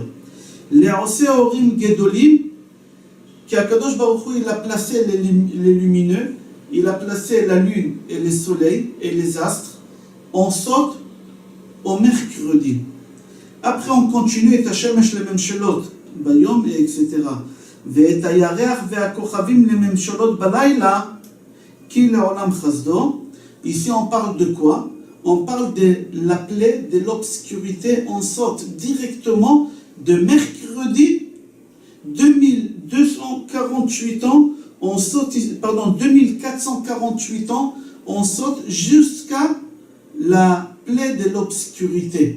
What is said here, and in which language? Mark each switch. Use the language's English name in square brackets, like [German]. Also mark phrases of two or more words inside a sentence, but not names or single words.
[French] Les [Hebrew] עושה אורים גדולים, [French] qu' [Hebrew] הקדוש ברוך הוא [French] il a placé les lumineux, il a placé la lune et le soleil et les astres. On saute au mercredi. Après on continue et [Hebrew] השמש לממשלת ביום [French] et etc. [Hebrew] ואת הירח והכוכבים לממשלות בלילה כי לעולם חסדו. [French] Ici on parle de quoi? On parle de la plaie de l'obscurité. On saute directement de mercredi 2248 ans. On saute, 2448 ans, on saute jusqu'à la plaie de l'obscurité.